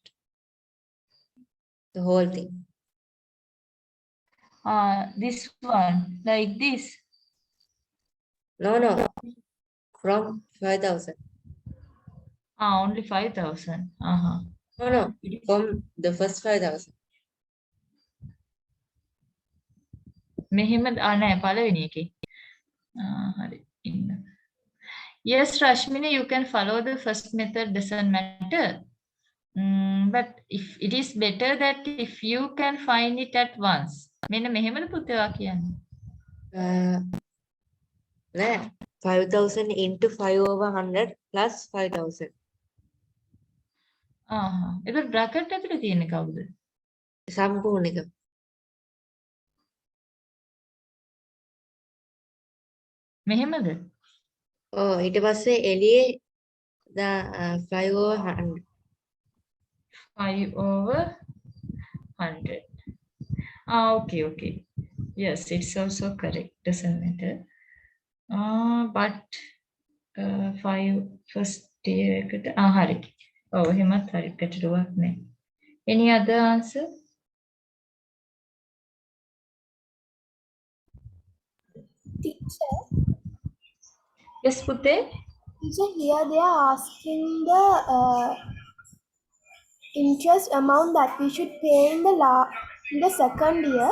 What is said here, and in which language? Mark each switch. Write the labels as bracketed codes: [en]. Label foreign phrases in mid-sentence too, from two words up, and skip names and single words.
[en] The whole thing. This one, like this. No. From 5,000. Only 5,000. No. From the first 5,000. [si] මෙහෙම නෑ පළවෙනි එකේ. හරි. ඉන්න. [en] Yes, Rashmini, you can follow the first method, doesn't matter. But if it is better that if you can find it at once. [si] මෙන්න මෙහෙමද පුතේවා කියන්නේ. නෑ 5,000 into 5/100 plus 5,000. ඒක bracket ඇතුලේ තියෙන්නේ කවුද? සම්පූර්ණ එක. මෙහෙමද? Oh, ඊට පස්සේ එළියේ [en] the fly over [si] 100. 5/100. [en] Okay, okay. Yes, it's also correct. Doesn't matter. But 5 first year [si] එකට හරි. ඔව් එහෙමත් හරි ගැටලුවක් නැහැ. [en] Any other answer? Teacher, Yes, පුතේ. teacher, here they are asking the interest amount that we should pay in the second year.